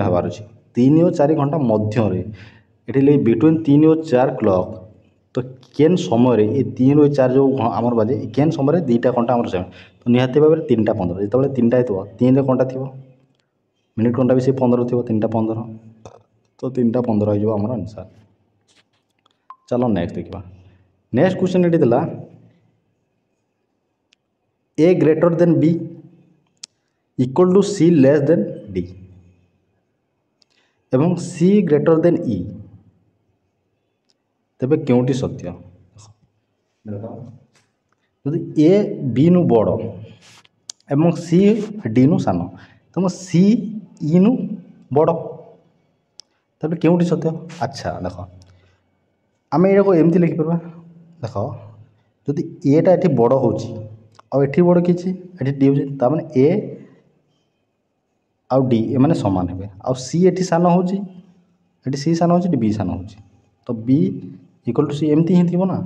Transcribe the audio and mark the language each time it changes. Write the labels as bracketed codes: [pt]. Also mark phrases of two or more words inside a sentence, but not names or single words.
[or] ହେବାର ଅଛି, 3 ଓ 4 ଘଣ୍ଟା ମଧ୍ୟରେ, ଏଠି ଲାଗି ବିଟୁଇନ୍ 3 ଓ 4 କ୍ଲକ୍, ତ କେନ୍ ସମୟରେ ଏ 3 ଓ 4 ଯେଉଁ ଆମର ବାଜେ କେନ୍ ସମୟରେ ଦୁଇଟା ଘଣ୍ଟା ଆମର ସେମ୍, ତ ନିହାତି ଭାବରେ 3ଟା 15, ଯେତେବେଳେ 3ଟା ହେଇଥିବ 3ରେ ଘଣ୍ଟା ଥିବ, ମିନିଟ୍ ଘଣ୍ଟା ବି ସେ 15 ଥିବ, 3ଟା 15, ତ 3ଟା 15 ହେଇଯିବ ଆମର ଆନ୍ସର୍। [en] ଚାଲ ନେକ୍ସଟ ଦେଖିବା। next question [or] ଏଠି ଥିଲା [en] A greater than B equal to C less than D ଏବଂ C greater than E, [or] ତେବେ କେଉଁଟି ସତ୍ୟ। ଯଦି A B ନୁ ବଡ଼ ଏବଂ C D ନୁ ସାନ, ତେଣୁ C E ନୁ ବଡ଼, ତେବେ କେଉଁଟି ସତ୍ୟ। ଆଚ୍ଛା ଦେଖ ଆମେ ଏଇଟାକୁ ଏମିତି ଲେଖିପାରିବା, ଦେଖ ଯଦି ଏଟା ଏଠି ବଡ଼ ହେଉଛି ଆଉ ଏଠି ବଡ଼ କିଛି ଏଠି ଡି ହେଉଛି, ତାମାନେ ଏ ଆଉ ଡି ଏମାନେ ସମାନ ହେବେ, ଆଉ ସି ଏଠି ସାନ ହେଉଛି, ଏଠି ସି ସାନ ହେଉଛି, ଏଠି ବି ସାନ ହେଉଛି, ତ [en] B equal to C [or] ଏମିତି ହିଁ ଥିବ ନା।